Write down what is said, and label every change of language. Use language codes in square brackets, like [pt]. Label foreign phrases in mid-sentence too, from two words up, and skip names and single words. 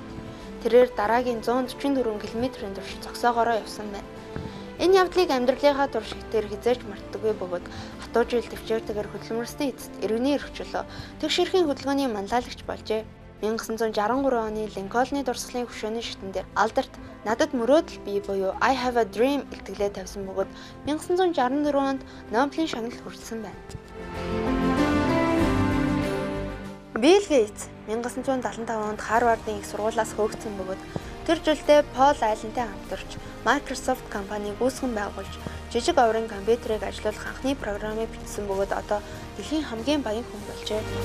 [mn] Тэрээр дараагийн 144 км-ийн турш зогсоогоороо явсан байна. Энэ явдлыг амьдралынхаа туршигтэр хизээж мартдаггүй бөгөөд хатуу жил төвчээртэйгээр хөдөлмөрсний эцэст иргэний эрхчлөө тэгш эрхийн хөдөлгөөний манлайлагч болжээ. 1963 оны Линкольны дурсгалын хөшөөний шатн дээр алдарт надад мөрөөдөл бий буюу [en] I have a dream [mn] илтгэлээ тавьсан бөгөөд 1964 онд Нобелийн шагналд хүрсэн байна. Билл Гейтс 1975 онд Харвардын их сургуулиас хөөгдсөн бөгөөд тэр жилдээ Пол Аллентай хамтарч Microsoft компанийг үүсгэн байгуулж жижиг оврын компьютерыг ажилуулах анхны програмыг бичсэн бөгөөд одоо дэлхийн хамгийн баян хүн болжээ.